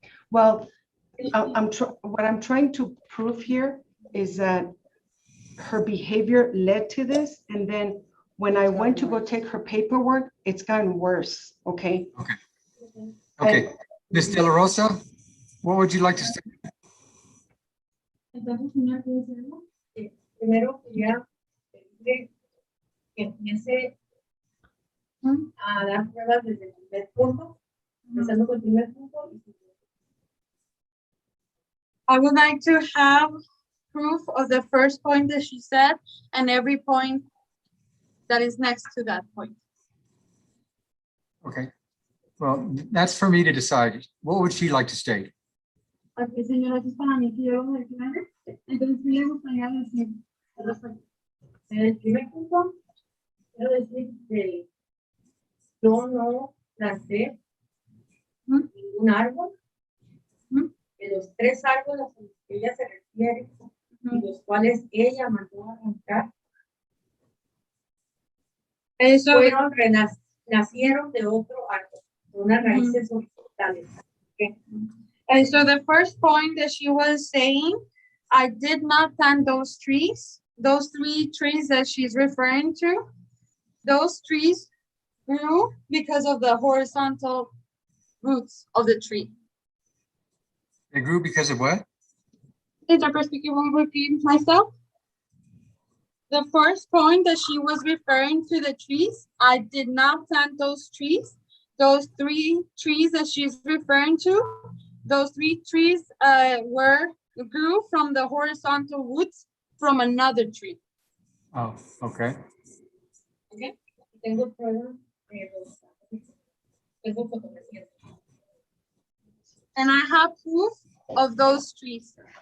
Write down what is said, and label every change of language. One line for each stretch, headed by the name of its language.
English: Well, what I'm trying to prove here is that her behavior led to this, and then when I went to go take her paperwork, it's gotten worse, okay? Okay, Ms. De La Rosa, what would you like to say?
Spanish: Entonces, señor Gonzalo, primero quería pedirle que empiece a dar pruebas desde el primer punto, empezando con el primer punto.
English: I would like to have proof of the first point that she said and every point that is next to that point. Okay, well, that's for me to decide. What would she like to state?
Spanish: Ok, señora, eso es para mí que yo lo declare. Entonces, sí le gustaría decir, en el primer punto, quiero decir que yo no planté ningún árbol. De los 3 árboles a los que ella se refiere, y los cuales ella mandó a arrancar, fueron nacieron de otro árbol, con unas raíces horizontales.
English: Okay. And so the first point that she was saying, I did not plant those trees, those 3 trees that she's referring to. Those trees grew because of the horizontal roots of the tree. They grew because of what? Interpreter speaking, will repeat myself. The first point that she was referring to the trees, I did not plant those trees. Those 3 trees that she's referring to, those 3 trees grew from the horizontal roots from another tree. Oh, okay. Okay.
Spanish: Tengo pruebas de los tengo fotografías.
English: And I have proof of those trees